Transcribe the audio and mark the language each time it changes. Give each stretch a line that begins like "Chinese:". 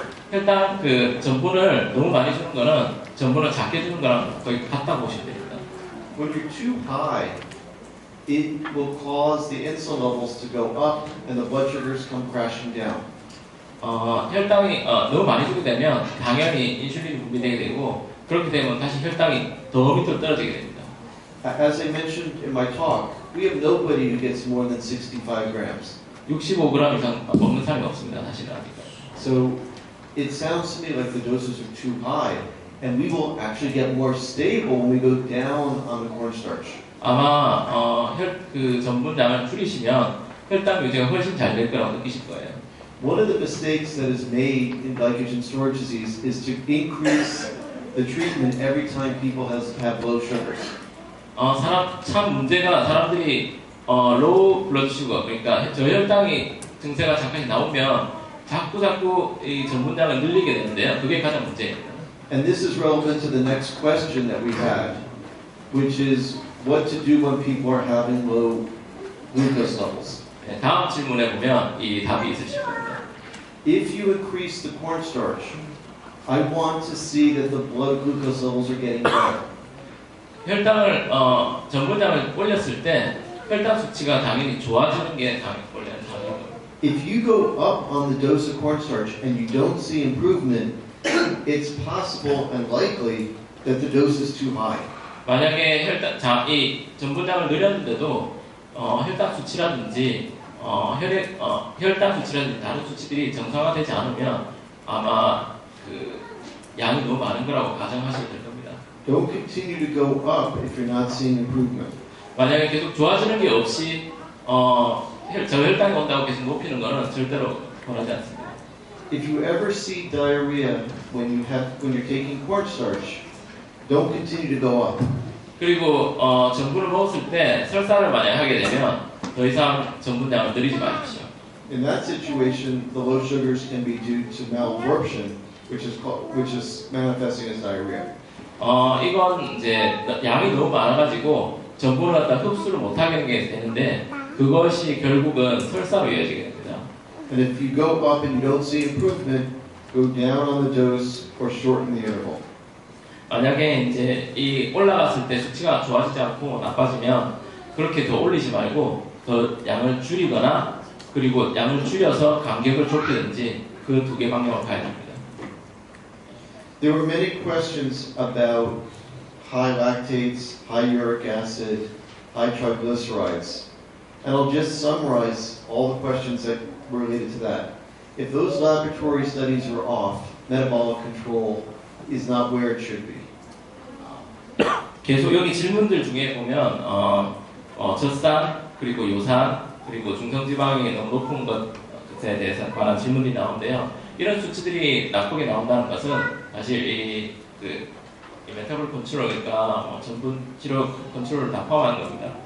Korean: 혈당 그 전분을 너무 많이 주는 거는 전분을 작게 주는 거랑 거의 같다고 보시면 됩니다.
English: When you're too high, it will cause the insulin levels to go up and the blood sugars come crashing down.
Korean: 혈당이 너무 많이 주게 되면 당연히 인슐린이 분비되게 되고 그렇게 되면 다시 혈당이 더 밑으로 떨어지게 됩니다.
English: As I mentioned in my talk, we have nobody who gets more than 65 grams.
Korean: 65g 이상 먹는 사람이 없습니다. 사실은 아직까지.
English: So it sounds to me like the doses are too high, and we will actually get more stable when we go down on the cornstarch.
Korean: 아마 그 전분량을 줄이시면 혈당 유지가 훨씬 잘 될 거라고 느끼실 거예요.
English: One of the mistakes that is made in glycogen storage disease is to increase the treatment every time people have low sugars.
Korean: 참 문제가 사람들이
English: low blood sugar
Korean: 그러니까 저혈당이 증세가 잠깐 나오면 자꾸 이 전분량을 늘리게 되는데요. 그게 가장 문제입니다.
English: And this is relevant to the next question that we had, which is what to do when people are having low glucose levels.
Korean: 네, 다음 질문에 보면 이 답이 있으실 겁니다.
English: If you increase the cornstarch, I want to see that the blood glucose levels are getting better.
Korean: 혈당을 전분량을 올렸을 때 혈당 수치가 당연히 좋아지는 게 원래는 당연합니다.
English: If you go up on the dose of cornstarch and you don't see improvement, it's possible and likely that the dose is too high.
Korean: 만약에 이 전분량을 늘렸는데도 혈당 수치라든지 혈당 수치라든지 다른 수치들이 정상화되지 않으면 아마 그 양이 너무 많은 거라고 가정하셔도 될 겁니다.
English: Don't continue to go up if you're not seeing improvement.
Korean: 만약에 계속 좋아지는 게 없이 저혈당이 온다고 계속 높이는 거는 절대로 권하지 않습니다.
English: If you ever see diarrhea when you're taking cornstarch, don't continue to go up.
Korean: 그리고 전분을 먹었을 때 설사를 만약 하게 되면 더 이상 전분량을 늘리지 마십시오.
English: In that situation, the low sugars can be due to malabsorption, which is manifesting as diarrhea.
Korean: 이건 이제 양이 너무 많아가지고 전분을 갖다 흡수를 못하게 되는데 그것이 결국은 설사로 이어지게 됩니다.
English: And if you go up and you don't see improvement, go down on the dose or shorten the interval.
Korean: 만약에 이제 이 올라갔을 때 수치가 좋아지지 않고 나빠지면 그렇게 더 올리지 말고 더 양을 줄이거나 그리고 양을 줄여서 간격을 좁히든지 그 두 개 방향으로 가야 됩니다.
English: There were many questions about high lactates, high uric acid, high triglycerides. And I'll just summarize all the questions that were related to that. If those laboratory studies are off, metabolic control is not where it should be.
Korean: 계속 여기 질문들 중에 보면 젖산 그리고 요산 그리고 중성지방이 너무 높은 것에 대해서 관한 질문이 나오는데요. 이런 수치들이 나쁘게 나온다는 것은 사실 이 메타볼 컨트롤, 그러니까 전분 치료 컨트롤을 다 포함하는 겁니다.